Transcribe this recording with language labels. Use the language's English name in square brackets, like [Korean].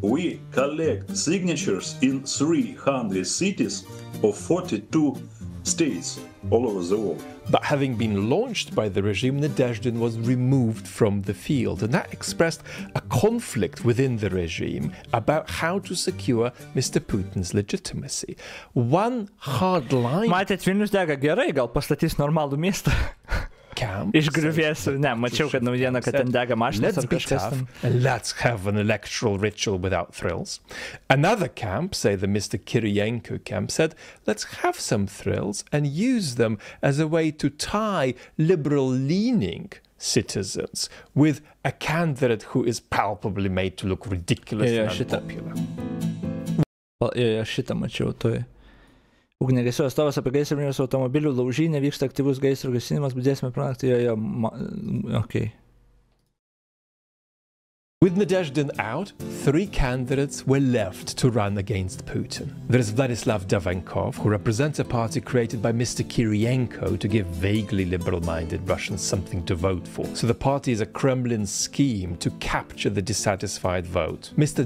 [English] We collect signatures in 300 cities of 42 states all over the world. But having been launched by the regime, Nadezhdin was removed from the field, and that expressed a conflict within the regime about how to secure Mr. Putin's legitimacy. One hard line... [Lithuanian] Matėt, Vilnius dega gerai, gal pastatys normalų miestą. Išgriuvėsiu, mačiau, kad naujiena, kad ten dega mašinas ar kažkas ten. [English] Let's have an electoral ritual without thrills. Another camp, say the Mr. Kiriyenko camp, said, let's have some thrills and use them as a way to tie liberal-leaning citizens with a candidate who is palpably made to look ridiculous and unpopular. [Lithuanian] Šitą mačiau, toj. Ugniagesio atstovas apie gaisrinius automobilių laužynę, vyksta aktyvus gaisrų gesinimas, budėsime pranakti, okay. [English] With Nadezhdin out, 3 candidates were left to run against Putin. There is Vladislav Davankov, who represents a party created by Mr. Kiriyenko to give vaguely liberal-minded Russians something to vote for. So the party is a Kremlin scheme to capture the dissatisfied vote. Mr.